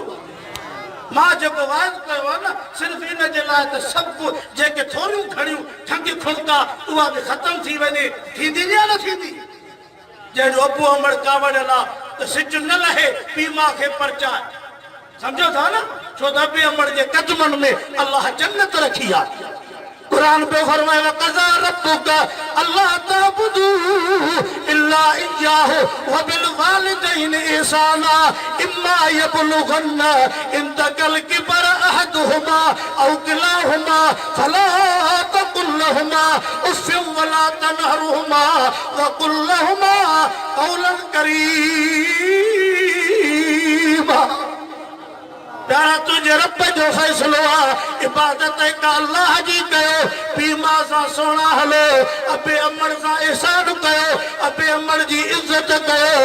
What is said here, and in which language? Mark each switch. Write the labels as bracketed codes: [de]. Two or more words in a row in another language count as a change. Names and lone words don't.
[sd] मां जेको वाइद कयो आहे न सिर्फ़ु इन जे लाइ त सभु जेके थोरियूं घणियूं ठंगी खुणका उहा बि ख़तम थी वञे। थींदी या न थींदी? जंहिंजो अबू अमड़ कावड़ियल आहे त सिज न लहे पीउ माउ खे परचाए। सम्झो था न? छो त अबू अमड़ जे क़दमनि में अलाह जन्नत रखी आहे। कुरान पे फरमाए [ar] وقضى ربك ألا تعبدوا إلا إياه و بالوالدين إحسانا إما يبلغن عندك الكبر أحدهما أو كلاهما فلا تقل لهما أف ولا تنهرهما و قل لهما قولا كريما. [sd] प्यारा तुझे रब जो फैसलो आहे, इबादत का अल्लाह जी कयो, पीउ माउ सां सोना हलो, अबे अमड़ सां एहसान कयो, अबे अमड़ जी इज़त कयो।